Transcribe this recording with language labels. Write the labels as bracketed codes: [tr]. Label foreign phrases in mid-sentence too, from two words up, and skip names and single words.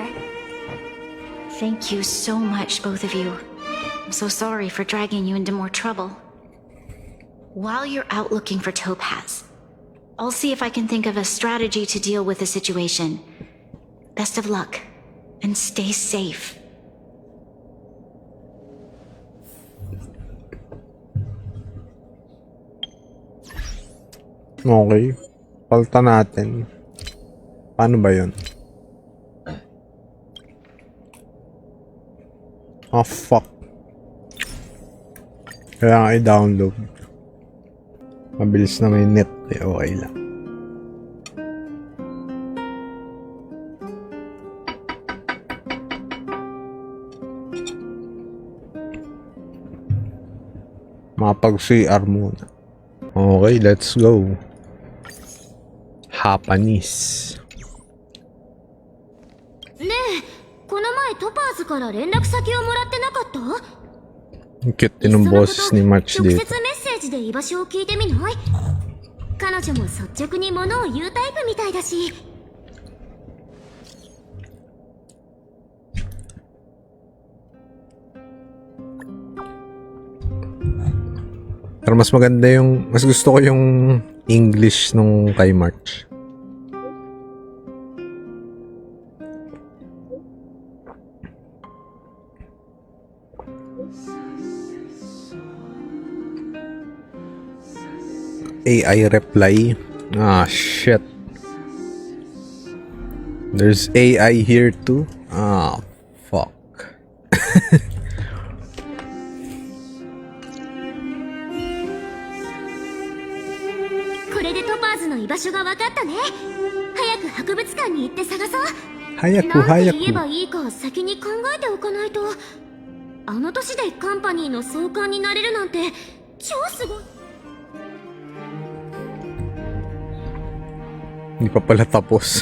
[en] Thank you so much, both of you. I'm so sorry for dragging you into more trouble. While you're out looking for Topaz, I'll see if I can think of a strategy to deal with the situation. Best of luck, and stay safe. Okay. [tl] Palta natin. Paano ba yun? [en] Oh, fuck. [tl] Kaya nga i-download. Mabilis na may net. Eh, okay lang. Mapag-CR muna. [en] Okay, let's go. Japanese. [ja] ねえ、この前トパーズから連絡先をもらってなかった？ [tl] Ang cute din ng boses ni Merts [ja] 直接 [tl] dito. [ja] メッセージで居場所を聞いてみない？彼女も率直に物を言うタイプみたいだし。 [tl] Pero mas maganda yung, mas gusto ko yung English nung kay March. [en] AI reply. Ah, shit. There's AI here too. Ah, fuck. [ja] これでトパーズの居場所が分かったね。早く博物館に行って探そう。早くなんて早く。言えばいいか先に考えておかないと。あの年でカンパニーの総監になれるなんて超すごい。 [tl] Hindi pa pala tapos.